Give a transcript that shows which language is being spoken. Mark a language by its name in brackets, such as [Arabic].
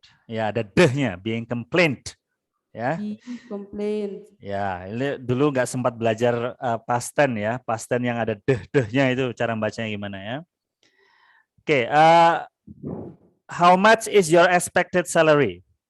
[Indonesian] Ya, ada deh-nya, [English] being complained. [Indonesian] Ya. [English] Being complained. [Indonesian] Ya, ini dulu nggak sempat belajar past tense ya, past tense yang ada deh-dehnya itu cara bacanya gimana ya. Oke, [English] how much is your expected salary?